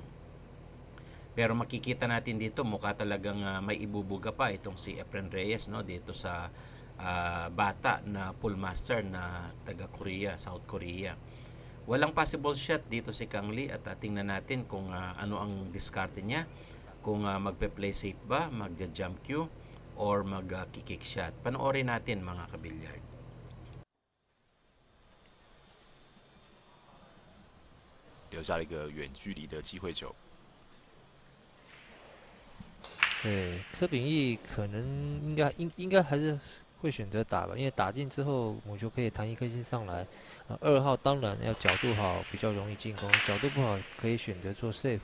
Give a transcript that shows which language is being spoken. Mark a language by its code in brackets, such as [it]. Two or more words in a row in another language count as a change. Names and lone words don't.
[tl] Pero makikita natin dito mukha talagang may ibubuga pa itong si Efren Reyes, no, dito sa bata na [en] pool master [tl] na taga Korea, South Korea. Walang [en] possible shot [tl] dito si Kang Lee at tingnan natin kung ano ang diskarte niya. Kung magpe- [en] play safe [tl] ba, magja- [en] jump cue [tl] or mag- [en] kick shot. [tl] Panoorin natin mga kabilyard. [zh] 留下了一个远距离的机会球。对，柯秉义可能应该还是会选择打吧，因为打进之后母球可以弹一颗星上来。2号当然要角度好，比较容易进攻；角度不好可以选择做 save。